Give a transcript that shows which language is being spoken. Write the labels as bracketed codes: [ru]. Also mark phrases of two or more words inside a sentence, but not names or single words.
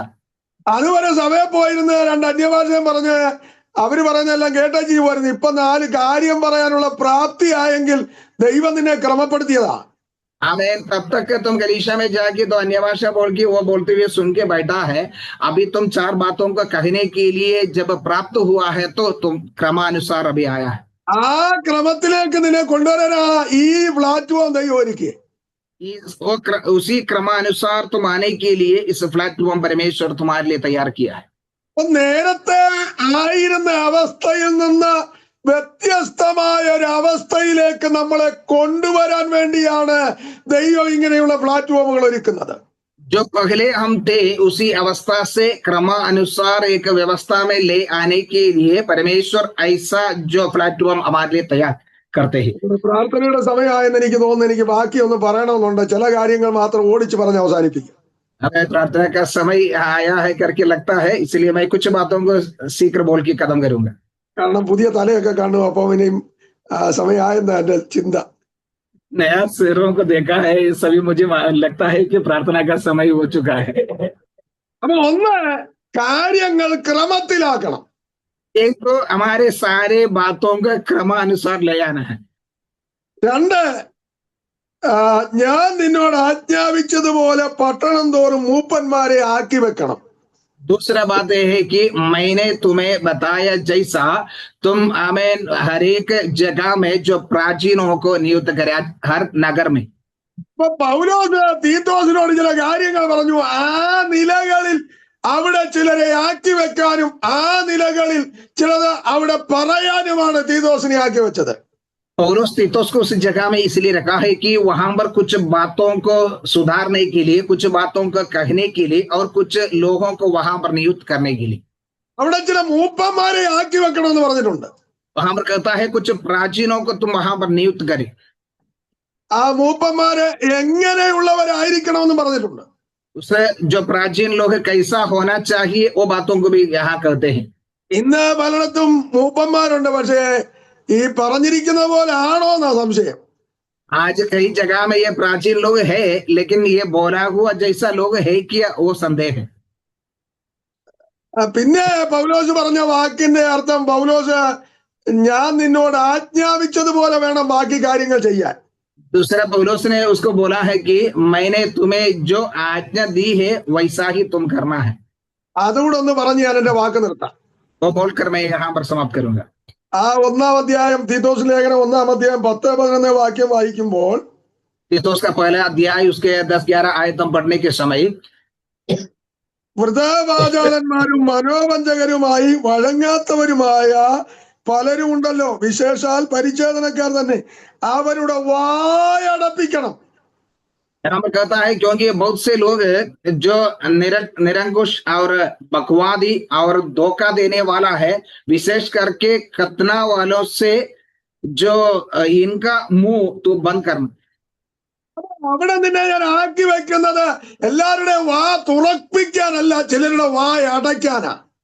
[ml] അതുവരെ സഭയിൽ പോയിരുന്ന രണ്ട് അന്യഭാഷയും പറഞ്ഞ് അവര് പറയുന്നതെല്ലാം കേട്ടാ ചെയ്യുമായിരുന്നു. ഇപ്പൊ 4 കാര്യം പറയാനുള്ള പ്രാപ്തി ആയെങ്കിൽ ദൈവം നിന്നെ ക്രമപ്പെടുത്തിയതാ. [hi] आमीन। तब तक तुम कलीसिया में जाके तो अन्य भाषा बोल के वो बोलते हुए सुन के बैठा है, अभी तुम 4 बातों को कहने के लिए जब प्राप्त हुआ है तो तुम क्रमानुसार अभी आया है। [ml] ആ ക്രമത്തിലേക്ക് നിന്നെ കൊണ്ടുവരാനാ ഈ പ്ലാറ്റ്ഫോം ദൈവം ഒരുക്കി. [hi] उसी क्रमानुसार तुम आने के लिए इस प्लेटफॉर्म परमेश्वर तुम्हारे लिए तैयार किया है। [ml] അപ്പൊ നേരത്തെ ആയിരുന്ന അവസ്ഥയിൽ നിന്ന് വ്യത്യസ്തമായ ഒരു അവസ്ഥയിലേക്ക് നമ്മളെ കൊണ്ടുവരാൻ വേണ്ടിയാണ് ദൈവം ഇങ്ങനെയുള്ള പ്ലാറ്റ്ഫോമുകൾ ഒരുക്കുന്നത്. [hi] जो पहले हम थे उसी अवस्था से क्रमानुसार एक व्यवस्था में ले आने के लिए परमेश्वर ऐसा जो प्लेटफॉर्म हमारे लिए तैयार करते हैं। [ml] പ്രാർത്ഥനയുടെ സമയമായെന്ന് എനിക്ക് തോന്നുന്നു. എനിക്ക് ബാക്കി ഒന്ന് പറയണമെന്നുണ്ട്. ചില കാര്യങ്ങൾ മാത്രം ഓടിച്ച് പറഞ്ഞ് അവസാനിപ്പിക്കും. [hi] हमें प्रार्थना का समय आया है करके लगता है, इसलिए मैं कुछ बातों को शीघ्र बोल के खत्म करूंगा। [ml] കാരണം പുതിയ തലയൊക്കെ കാണും. അപ്പൊ ഇനിയും സമയമായെന്ന എന്റെ ചിന്ത. [hi] नया सिरों को देखा है, सभी मुझे लगता है कि प्रार्थना का समय हो चुका है। [ml] അപ്പൊ ഒന്ന് കാര്യങ്ങൾ ക്രമത്തിലാക്കണം. [hi] एक तो हमारे सारे बातों को क्रमानुसार ले आना है। [ml] 2 ഞാൻ നിന്നോട് ആജ്ഞാപിച്ചതുപോലെ പട്ടണം തോറും മൂപ്പന്മാരെ ആക്കി വെക്കണം. [hi] दूसरा बात यह है कि मैंने तुम्हें बताया जैसा तुम आमीन हर एक जगह में जो प्राचीनों को नियुक्त करे, हर नगर में। [ml] ഇപ്പൊ പൗലോസ് തീത്തോസിനോട് ചില കാര്യങ്ങൾ പറഞ്ഞു. ആ നിലകളിൽ അവിടെ ചിലരെ ആക്കി വെക്കാനും ആ നിലകളിൽ ചിലത് അവിടെ പറയാനുമാണ് തീത്തോസിനെ ആക്കി വെച്ചത്. [hi] पौलुस तीतुस को उस जगह में इसलिए रखा है कि वहां पर कुछ बातों को सुधारने के लिए, कुछ बातों को कहने के लिए और कुछ लोगों को वहां पर नियुक्त करने के लिए। [ml] അവിടെ ചില മൂപ്പന്മാരെ ആക്കി വെക്കണമെന്ന് പറഞ്ഞിട്ടുണ്ട്. [hi] वहां पर कहता है कुछ प्राचीनों को तुम वहां पर नियुक्त करे। [ml] ആ മൂപ്പന്മാര് എങ്ങനെയുള്ളവരായിരിക്കണമെന്ന് പറഞ്ഞിട്ടുണ്ട്. [hi] उससे जो प्राचीन लोग कैसा होना चाहिए वो बातों को भी यहाँ कहते हैं। [ml] ഇന്ന് പലയിടത്തും മൂപ്പന്മാരുണ്ട്, പക്ഷേ ഈ പറഞ്ഞിരിക്കുന്ന പോലെ ആണോ എന്നാ സംശയം. [hi] आज कई जगह में ये प्राचीन लोग है, लेकिन ये बोला हुआ जैसा लोग है क्या वो संदेह है। [ml] പിന്നെ പൗലോസ് പറഞ്ഞ വാക്കിന്റെ അർത്ഥം, പൗലോസ് ഞാൻ നിന്നോട് ആജ്ഞാപിച്ചതുപോലെ വേണം ബാക്കി കാര്യങ്ങൾ ചെയ്യാൻ. [hi] दूसरा पौलुस ने उसको बोला है कि मैंने तुम्हें जो आज्ञा दी है वैसा ही तुम करना है। [ml] അതുകൂടെ ഒന്ന് പറഞ്ഞ് ഞാൻ എന്റെ വാക്ക് നിർത്താം. [hi] वो बोलकर मैं यहाँ पर समाप्त करूंगा। [ml] ആ 1-ാം അധ്യായം തീത്തോസ് ലേഖനം 1-ാം അധ്യായം 10-11 വാക്യം വായിക്കുമ്പോൾ [hi] तीतुस का पहला अध्याय उसके 10-11 आयतम पढ़ने के समय [ml] വൃഥാവാചാലന്മാരും മനോവഞ്ചകരുമായി വഴങ്ങാത്തവരുമായ പലരും ഉണ്ടല്ലോ, വിശേഷാൽ പരിച്ഛേദനക്കാർ തന്നെ, അവരുടെ വായടപ്പിക്കണം. [hi] यहाँ पर कहता है क्योंकि बहुत से लोग जो निरंकुश और बकवादी और धोखा देने वाला है, विशेष करके खतना वालों से जो इनका मुंह तो बंद करना। [ml] അവിടെ നിന്നെ ഞാൻ ആക്കി വെക്കുന്നത് എല്ലാവരുടെയും വാ തുറപ്പിക്കാനല്ല, ചിലരുടെ വായ അടയ്ക്കാനാ.